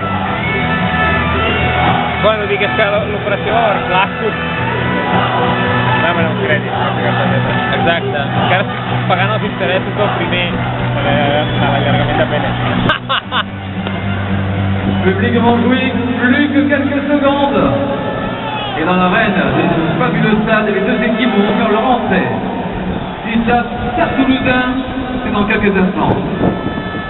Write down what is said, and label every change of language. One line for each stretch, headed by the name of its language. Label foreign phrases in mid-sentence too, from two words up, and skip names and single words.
Catalan: Bueno, dic, és que l'operació va per plastos. Dame un crèdit, per ficar targeta. Exacte. Encara estic pagant els interessos del primer. Per l'allargament de penes.
French: Public Montjuïc, plus que quelques secondes. Et dans l'arène de ce fabuleux stade, les deux équipes vont faire leur entrée. USAP Stade Toulousain, c'est dans quelques instants.